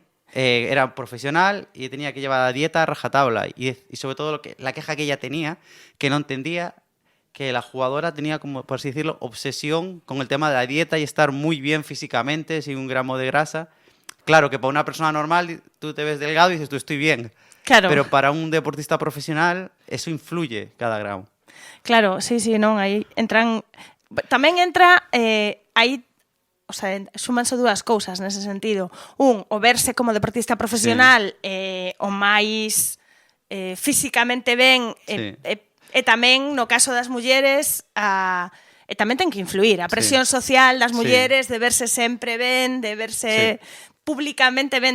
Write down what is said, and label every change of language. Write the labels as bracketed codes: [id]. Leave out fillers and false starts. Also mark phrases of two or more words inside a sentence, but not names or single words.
[es] era profesional y tenía que llevar la dieta a rajatabla y sobre todo la queja que ella tenía, que no entendía que la jugadora tenía, como por así decirlo, obsesión con el tema de la dieta y estar muy bien físicamente, sin un gramo de grasa. Claro que para una persona normal tú te ves delgado y dices, tú estoy bien. Claro. Pero para un deportista profesional eso influye cada gramo. Claro, sí, [gl] non, aí entran... Tamén entra, aí [es] o sea, [gl] súmanse dúas cousas nese sentido. O verse como deportista profesional, o máis físicamente ben, e tamén, no caso das mulleres, e tamén ten que influir a presión social das mulleres de verse sempre ben, de verse públicamente ben.